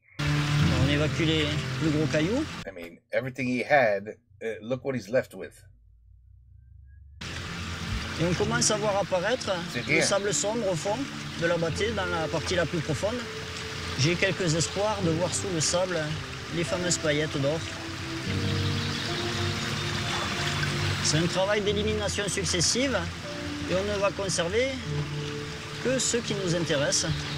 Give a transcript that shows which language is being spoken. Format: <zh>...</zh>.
<fr>On évacue les plus gros cailloux.</fr> <en>I mean, everything he had, look what he's left with.</en> <fr>Et on commence à voir apparaître le sable sombre au fond de la battée, dans la partie la plus profonde. J'ai quelques espoirs de voir sous le sable les fameuses paillettes d'or. C'est un travail d'élimination successive et on ne va conserver que ceux qui nous intéressent.</fr>